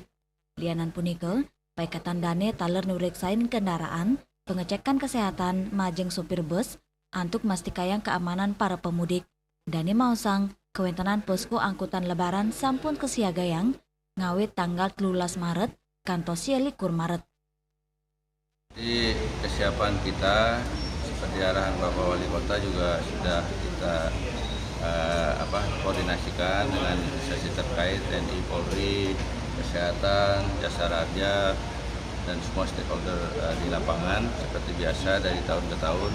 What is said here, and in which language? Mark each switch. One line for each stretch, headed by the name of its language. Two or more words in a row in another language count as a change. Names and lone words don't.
Balinese: Lianan punika, paikatan dane taler nureksain kendaraan,
Indonesian: pengecekan kesehatan
Balinese: majeng sopir bus, antuk mastikayang keamanan para pemudik. Dane mausang, kewentanan posko angkutan lebaran sampun kesiagayang, ngawit tanggal 13 Maret, kantos likur Maret.
Indonesian: Di kesiapan kita seperti arahan Bapak Wali Kota juga sudah kita koordinasikan dengan instansi terkait TNI, Polri, Kesehatan, Jasa Raja, dan semua stakeholder di lapangan seperti biasa dari tahun ke tahun.